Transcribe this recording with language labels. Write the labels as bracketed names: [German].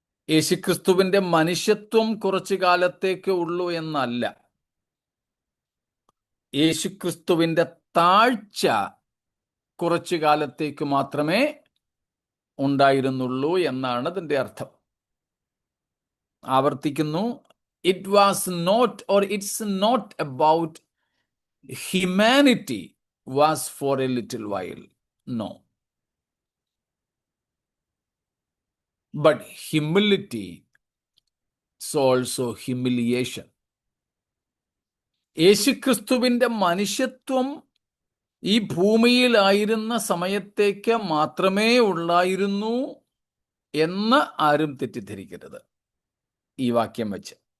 [Malayalam] യേശുക്രിസ്തുവിന്റെ മനുഷ്യത്വം കുറച്ചു കാലത്തേക്ക് ഉള്ളൂ എന്നല്ല, യേശുക്രിസ്തുവിന്റെ താഴ്ച കുറച്ചു കാലത്തേക്ക് മാത്രമേ ഉണ്ടായിരുന്നുള്ളൂ എന്നാണ് അതിന്റെ അർത്ഥം. ആവർത്തിക്കുന്നു, [English] it's not about humanity was for a little while. No. But humility is also humiliation. [Malayalam] യേശുക്രിസ്തുവിന്റെ മനുഷ്യത്വം ഈ ഭൂമിയിലായിരുന്ന സമയത്തേക്ക് മാത്രമേ ഉള്ളായിരുന്നു എന്ന് ആരും തെറ്റിദ്ധരിക്കരുത് ഈ വാക്യം വെച്ച്.